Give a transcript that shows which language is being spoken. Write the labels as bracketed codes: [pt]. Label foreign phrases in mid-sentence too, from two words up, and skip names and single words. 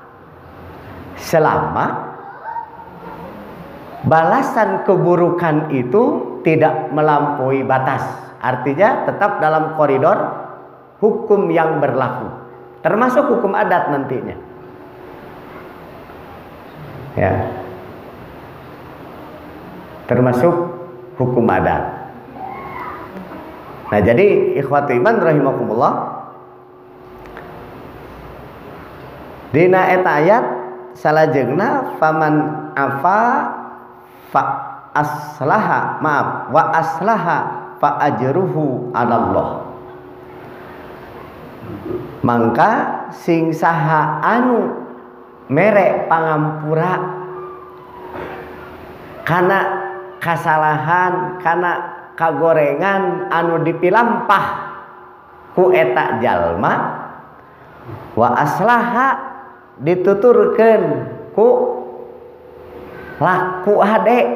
[id] selama balasan keburukan itu tidak melampaui batas, artinya tetap dalam koridor hukum yang berlaku, termasuk hukum adat nantinya, ya, termasuk hukum adat. [su] Nah, jadi [ar] إخوتي إيمان رحمكم الله, [su] dina eta ayat salajengna [ar] فمن عفا وأصلح فأجره على الله. [su] Mangka sing saha anu mere pangampura kana kasalahan, kana kagorengan anu dipilampah ku eta jalma, [ar] وأصلح [su] dituturkeun ku laku hade.